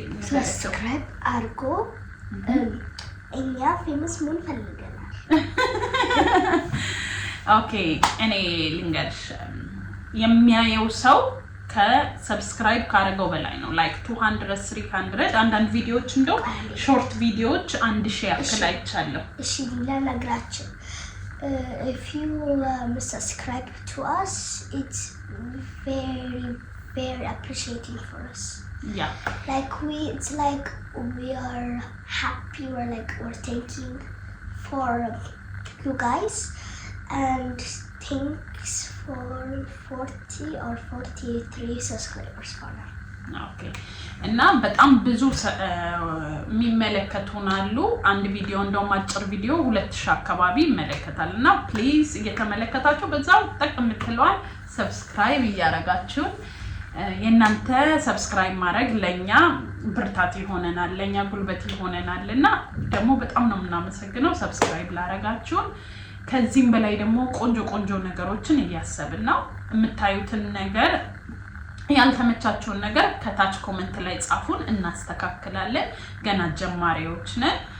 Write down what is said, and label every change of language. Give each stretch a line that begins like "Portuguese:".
Amharic: ሰብስክራይብ አድርጎ እኛ ፌመስ መሆን ፈልገናል። ኦኬ እኔ ልንገርሽ የሚያየው ሰው ከሰብስክራይብ ካረገው በላይ ነው። ላይክ 200 300 አንዳንድ ቪዲዮዎች እንደው ሾርት ቪዲዮዎች 1000 ያክል አይቻለሁ። እሺ ለነግራችሁ
English: if you subscribe to us, it's very appreciating for us. Yeah. It's like we are happy. We're thanking for you guys, and thanks for 40 or 43 subscribers for now. Okay.
Amharic: እና በጣም ብዙ የሚመለከቱናሉ። አንድ ቪዲዮ እንደውም አጭር ቪዲዮ 2000 አካባቢ ይመለከታል። እና ፕሊዝ እየተመለከታችሁ በዛው ተቀምጥሏል ሰብስክራይብ እያረጋችሁ የናንተ ሰብስክራይብ ማድረግ ለኛ ብርታት ይሆነናል፣ ለኛ ጉልበት ይሆነናል። እና ደግሞ በጣም ነው የምናመሰግነው ሰብስክራይብ ላረጋችሁ። ከዚህም በላይ ደግሞ ቆንጆ ነገሮችን እያሰብን ነው። የምታዩትን ነገር ያልተመቻችሁን ነገር ከታች ኮሜንት ላይ ጻፉን፣ እናስተካክላለን። ገና ጀማሪዎች ነን።